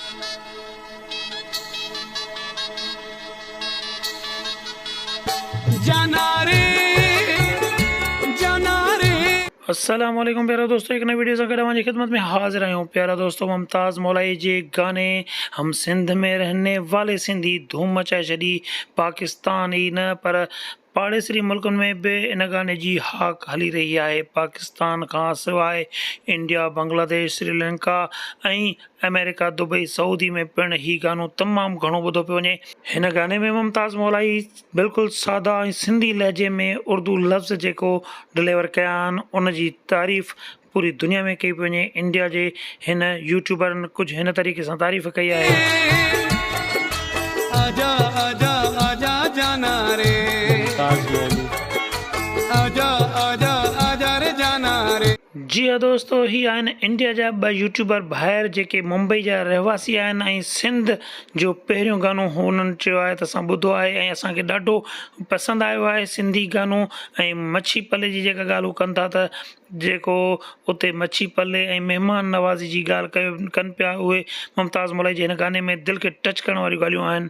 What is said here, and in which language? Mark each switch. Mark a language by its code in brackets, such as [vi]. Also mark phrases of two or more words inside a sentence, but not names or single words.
[hi] अस्सलाम वालेकुम प्यारा दोस्तों, एक नई वीडियो से हमारी खिदमत में हाजिर आए हूँ। प्यारा दोस्तों, [sd] मुमताज़ मौलाई जे गाने [hi] हम सिंध में रहने वाले सिंधी [sd] धूम मचाए छॾी। पाकिस्तान ई न पर पाड़ेसरी मुल्कनि में भी इन गाने जी हाक हली [hi] रही है। [sd] पाकिस्तान खां सवाइ इंडिया, बांग्लादेश, श्रीलंका ऐं अमेरिका, दुबई, सऊदी में पिण ही गानो तमामु घणो ॿुधो पियो वञे। हिन गाने में मुमताज़ मौलाई बिल्कुलु सादा ऐं सिंधी लहजे में उर्दू लफ़्ज़ जेको डिलीवर कया आहिनि उन जी तारीफ़ पूरी दुनिया में कई पियो वञे। इंडिया जे हिन यूट्यूबरनि कुझु हिन तरीक़े सां तारीफ़ कई आहे। [hi] आजा आजा आजा जाना रे, आजा आजा आजा रे जाना रे। [sd] जी हाँ दोस्तों, ही आहिनि इंडिया जा ॿ यूट्यूबर ॿाहिरि जेके मुंबई जा रहवासी आहिनि ऐं सिंध जो पहिरियों गानो हुननि चयो आहे त असां ॿुधो आहे ऐं असांखे ॾाढो पसंदि आयो आहे सिंधी गानो। ऐं मच्छी पले जी जेका ॻाल्हि हू कनि था त जेको उते मच्छी पले ऐं महिमान नवाज़ी जी ॻाल्हि कनि पिया, उहे मुमताज़ मौलाई जे हिन गाने में दिलि खे टच करण वारियूं ॻाल्हियूं आहिनि।